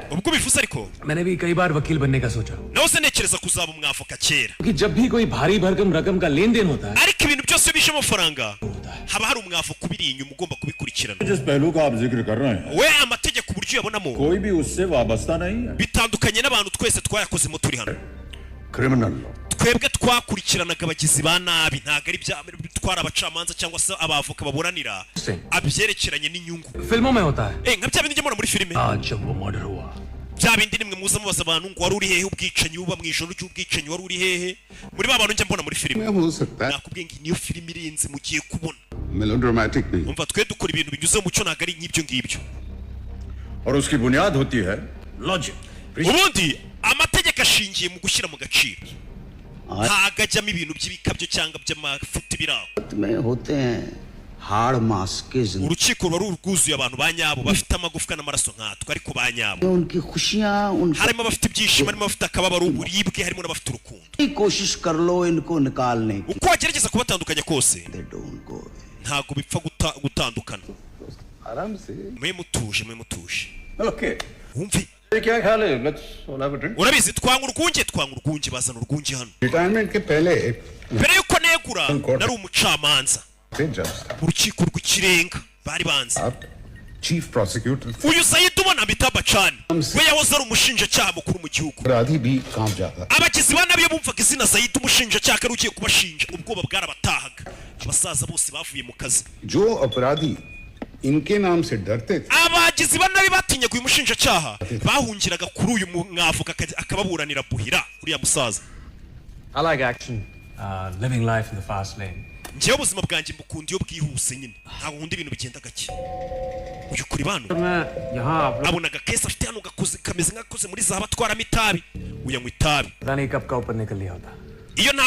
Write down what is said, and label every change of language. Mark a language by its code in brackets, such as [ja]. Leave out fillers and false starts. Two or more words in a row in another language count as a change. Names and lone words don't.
[rw] ubwo bivuze ariko [hi] मैंने भी कई बार वकील बनने का सोचा [rw] nawe se ntekereza kuzaba umwavoka kera [hi] कि जब भी कोई भारी भरकम रकम का लेन देन होता है [rw] ariko ibintu byose bishe amafaranga haba hari umwavoka ubiri inyuma ugomba kubikurikirana. [hi] जिस पहलू का आप जिक्र कर रहे हैं [rw] we amategeko uburyo uyabonamo [hi] कोई भी उससे वाबस्ता नहीं है [rw] bitandukanye n'abantu twese twayakozemo turi hano. [en] criminal law [rw] twebwe twakurikiranaga abagizi ba nabi ntabwo ari bya twara abacamanza cyangwa se abavoka baburanira abyerekeranye n'inyungu. [hi] फिल्मों में होता है [rw] nka bya bindi njya mbona muri filime [hi] आज जब वो मर्डर हुआ [rw] bya bindi nimwe muza mubaza abantu ngo wari uri hehe ubwicanyi buba mu ijoro ry'ubwicanyi wari uri hehe muri ba bantu njya mbona muri filime. [hi] हो सकता है [rw] nakubwiye ngo niyo filime irenze mugiye kubona. [hi] मेलोड्रामेटिक नहीं [rw] umva twe dukora ibintu binyuze mu mucyo ntabwo ari nk'ibyo ngibyo. [hi] और उसकी बुनियाद होती है लॉजिक [rw] ubundi amategeko ashingiye mu gushyira mu gaciro ntabwo ajyamo ibintu by'ibikabyo cyangwa by'amafuti biraho. [hi] में होते हैं हाड़ मास के जिंदगी [rw] urukiko ruba rwuzuye abantu ba nyabo bafite amagufwa n'amaraso nkatwe ariko ba nyabo [hi] उनकी खुशियां उनकी [rw] harimo abafite ibyishimo harimo abafite akababaro uburibwe harimo n'abafite urukundo. [hi] कोशिश कर लो इनको निकालने की [rw] uko wagerageza kubatandukanya kose [en] they don't go away. [rw] ntabwo bipfa gutandukana. [hi] आराम से [rw] mwe mutuje mwe mutuje [hi] ओके [rw] wumve [hi] ये क्या ख्याल है [en] let's all have a drink [rw] urabizi twanga urwunge bazana urwunge hano. [hi] रिटायरमेंट के पहले [rw] mbere yuko negura nari umucamanza [hi] थे जज [rw] mu rukiko rw'ikirenga bari banze. [hi] आप [en] chief prosecutor [rw] uyu Sayidi ubona Amitabh Bachchan we yahoze ari umushinjacyaha mukuru mu gihugu. [hi] अपराधी भी कांप जाता [rw] abagizi ba nabi iyo bumvaga izina Sayidi umushinjacyaha ari ugiye kubashinja ubwoba bwarabatahaga. abasaza bose bavuye mu kazi. [hi] जो अपराधी इनके नाम से डरते थे [rw] abagizi ba nabi batinyaga uyu mushinjacyaha bahungiraga kuri uyu mwavoka akababuranira buhira uriya musaza. [en] I like action living life in the fast lane [rw] njyewe ubuzima bwanjye mbukunda iyo bwihuse nyine ntabwo nkunda ibintu bigenda gake. uyu kuri bano [hi] मैं यहाँ आप लोग [rw] abonaga kesi afite hano kameze nk'akoze muri zahabu atwaramo itabi uyanywa itabi [hi] पता नहीं कब का ऊपर निकल लिया होता